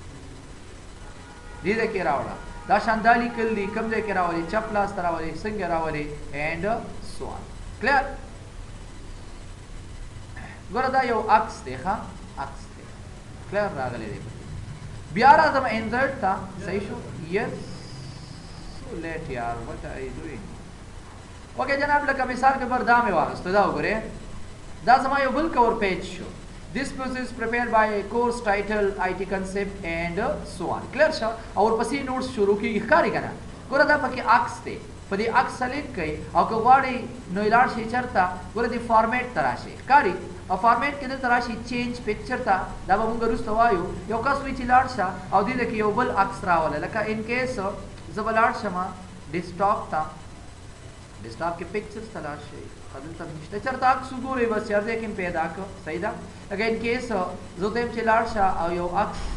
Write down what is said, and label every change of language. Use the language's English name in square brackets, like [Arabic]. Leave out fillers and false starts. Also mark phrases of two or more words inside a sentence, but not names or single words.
[Pashto] دې کې راوړه دا شان دا لیکل دي کوم ځای کې راولي چپ لاس راولي څنګه راولي [English] and so on clear [Pashto] ګوره دا یو عکس دی ښه عکس دی کلیر راغلی دی بیا راځم انزرټ ته صحیح شو [English] yes so let yaar what are you doing okay [Pashto] جناب لکه مثال کے پر دا مې واغسته دا وګوره دا زما یو بل [English] cover page [Pashto] شو [English] This process is prepared by a course title IT concept and so on. [Pashto] Clear شو اور پسې نوټس شروع کیږي ښکاری کنه ګوره دا پکې عکس دی په دې عکس سلیکټ کړئ او که غواړئ نو لاړ شئ چېرته ګوره دې فارمیټ ته راشئ ښکاري او فارمیټ کې دلته راشئ [English] change picture [Pashto] ته دا به موږ وروسته وایو یو کس وایي چې لاړ شه او دې کې یو بل عکس راوله لکه [English] in case [Pashto] زه به لاړ شم ډیسکټاپ ته ډیسکټاپ کې پکچرز ته لاړ شئ دلته نشته چېرته عکس وګورئ بس چېرته کې مې پیدا کړ صحیح ده لکه [English] in case [Pashto] زه ته یم چې لاړ شه او یو عکس